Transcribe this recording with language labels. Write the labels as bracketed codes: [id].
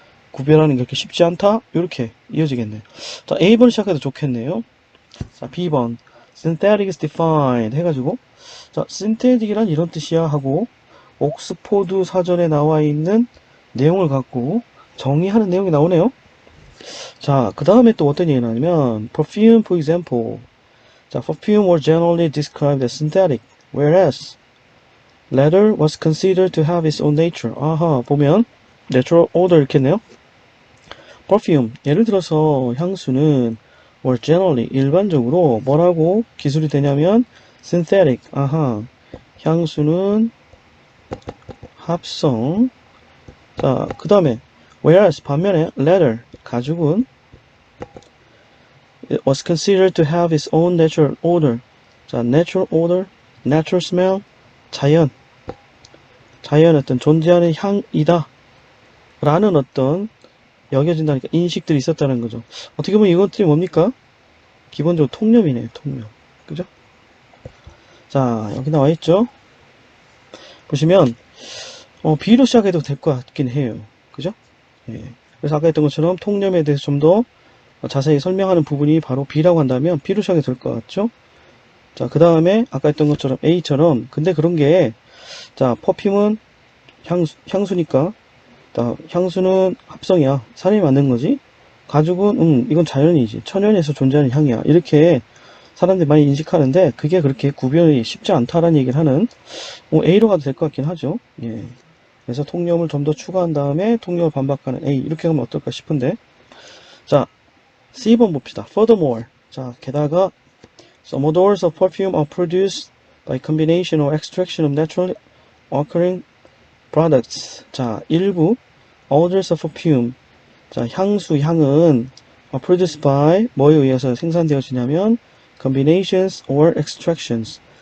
[ko] 구별하는 게 그렇게 쉽지 않다? 이렇게 이어지겠네요. 자, A번 시작해도 좋겠네요. 자, B번. [en] Synthetic is defined [ko] 해가지고 자, synthetic이란 이런 뜻이야 하고 옥스포드 사전에 나와 있는 내용을 갖고 정의하는 내용이 나오네요. 자, 그 다음에 또 어떤 얘기가 나냐면 [en] perfume, for example. 자, perfume were generally described as synthetic, whereas leather was considered to have its own nature. [ko] 아하, 보면 natural odor 이렇게 했네요. perfume, 예를 들어서 향수는 [en] were generally, [ko] 일반적으로 뭐라고 기술이 되냐면 synthetic, 아하, 향수는 합성. 자, 그 다음에 [en] whereas, 반면에 leather, 가죽은 it was considered to have its own natural odor. [ko] 자, natural odor, natural smell, 자연 어떤 존재하는 향이다 라는 어떤 여겨진다니까 인식들이 있었다는 거죠. 어떻게 보면 이것들이 뭡니까? 기본적으로 통념이네요. 통념. 그죠? 자, 여기 나와 있죠? 보시면 B로 시작해도 될 것 같긴 해요. 그죠? 예. 그래서 아까 했던 것처럼 통념에 대해서 좀 더 자세히 설명하는 부분이 바로 B라고 한다면 B로 시작해도 될 것 같죠? 자, 그 다음에 아까 했던 것처럼 A처럼 근데 그런 게 자, 퍼퓸은 향수니까 자, 향수는 합성이야. 사람이 만든 거지. 가죽은 이건 자연이지. 천연에서 존재하는 향이야. 이렇게 사람들이 많이 인식하는데 그게 그렇게 구별이 쉽지 않다라는 얘기를 하는 A로 가도 될 것 같긴 하죠. 예. 그래서 통념을 좀 더 추가한 다음에 통념을 반박하는 A 이렇게 하면 어떨까 싶은데 자, C번 봅시다. [en] Furthermore. [ko] 자, 게다가 [en] some odors of perfume are produced by combination or extraction of naturally occurring products. 자, 일부 odors of perfume. [ko] 자, 향은 [en] produced by [ko] 뭐에 의해서 생산되어지냐면 [en] combinations or extractions.